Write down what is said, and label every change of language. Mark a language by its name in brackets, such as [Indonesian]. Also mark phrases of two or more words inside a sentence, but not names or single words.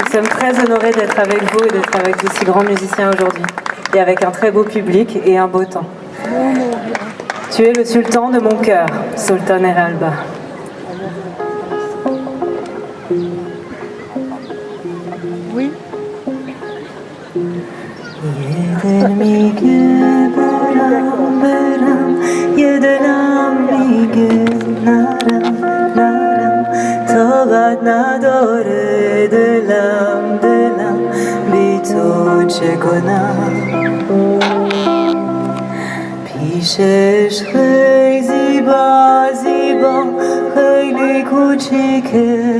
[French] Nous sommes très honorés d'être avec vous et d'être avec de si grands musiciens aujourd'hui. Et avec un très beau public et un beau temps. Tu es le sultan de mon cœur, Sultan Eralba. Oui. [Persian] طاقت نداره دلم بی تو چه کنم پیشش خیلی زیبا خیلی کوچیکه